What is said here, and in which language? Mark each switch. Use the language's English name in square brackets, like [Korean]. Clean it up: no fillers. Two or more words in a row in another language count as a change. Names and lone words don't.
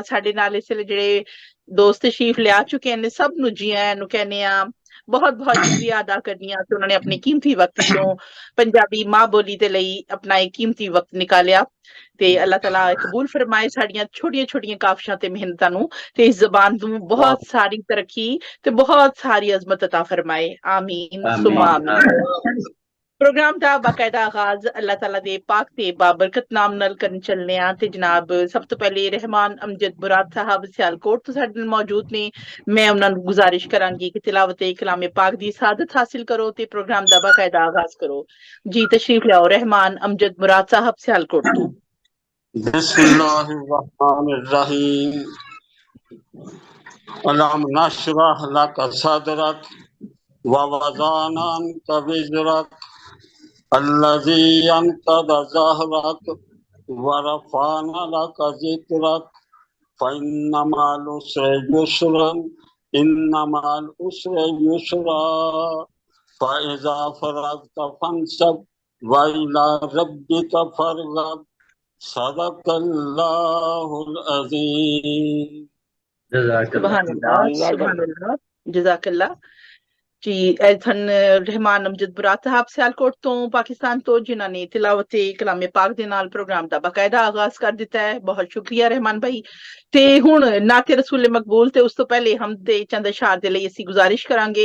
[Punjabi] ساڈے نال اس ویلے جیہڑے دوست تشریف لے آ چکے ہیں سب نوں جی آیاں نوں کہنے آں، بہت بہت شکریہ ادا کرنی آں کہ انہوں نے اپنے قیمتی وقت چوں پنجابی ماں بولی دے لئی اپنا ایک قیمتی وقت نکالیا تے اللہ تعالیٰ قبول فرمائے ساڈیاں چھوٹیاں چھوٹیاں کافشاں تے محنتاں نوں تے اس زبان نوں بہت ساری ترقی تے بہت ساری عظمت عطا فرمائے. [Arabic] آمين ثم آمين. [Punjabi] پروگرام دا باقاعدہ آغاز اللہ تعالیٰ دے پاک تے بابرکت نام نال کرن چلنے آں تے جناب سب تو پہلے رحمان امجد مراد صاحب سیالکوٹ تو ساڈے نال موجود نے. میں انہاں نوں گزارش کراں گی کہ تلاوت کلام پاک دی سعادت حاصل کرو تے پروگرام دا باقاعدہ آغاز کرو. جی تشریف لاؤ رحمان امجد مراد صاحب سیالکوٹ تو. [Arabic] بسم الله الرحمن الرحيم۔ ألم نشرح لك صدرك ووضعنا عنك وزرك الذي أنقض ظهرك ورفعنا لك ذكرك فإن مع العسر يسرا إن مع العسر يسرا فإذا فرغت فانصب وإلى ربك فارغب. صدق الله العظيم. سبحان الله جزاك الله. [Punjabi] جی ایتھن رحمان امجد مراد صاحب سیالکوٹ تو پاکستان تو جنہاں نے تلاوت کلام پاک دے نال پروگرام دا باقاعدہ آغاز کر دتا ہے، بہت شکریہ رحمان بھائی. تے ہن نعت رسول مقبول تے اس تو پہلے ہم دے چند اشعار دے لئی اسی گزارش کراں گے.